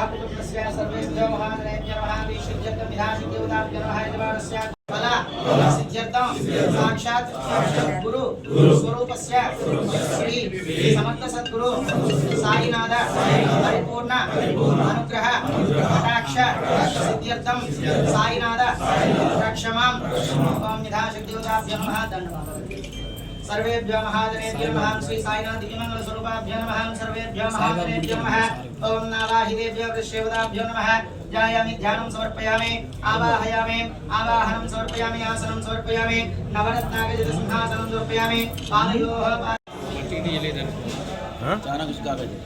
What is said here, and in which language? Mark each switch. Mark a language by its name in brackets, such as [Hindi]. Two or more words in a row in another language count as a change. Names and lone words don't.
[Sanskrit] కుటుంబస్య సర్వేభ్యో మహాజనేభ్యో నమః విశుద్ధం విధాసి దేవతాభ్యో నమః యజమానస్య ఫల సిద్ధ్యర్థం సాక్షాత్ గురు స్వరూపస్య శ్రీ సమర్థ సద్గురు సాయినాథ పరిపూర్ణ అనుగ్రహ కటాక్ష సిద్ధ్యర్థం సాయినాథ రక్షమాం ఓం విధాశక్తి దేవతాభ్యో నమః దండవాదాలు. सर्वेभ्यो महाजनेभ्यो नमः श्री साईनाथ दिव्यमंगल स्वरूपाभ्यो नमः सर्वेभ्यो महाजनेभ्यो नमः ओम नाराहिदेभ्यो वृषेवदाभ्यो नमः ध्यायामि ध्यानं समर्पयामि आवाहयामि आवाहनं समर्पयामि आसनं समर्पयामि नवरत्नागजित सिंहासनं समर्पयामि पादयोः चाना कुछ का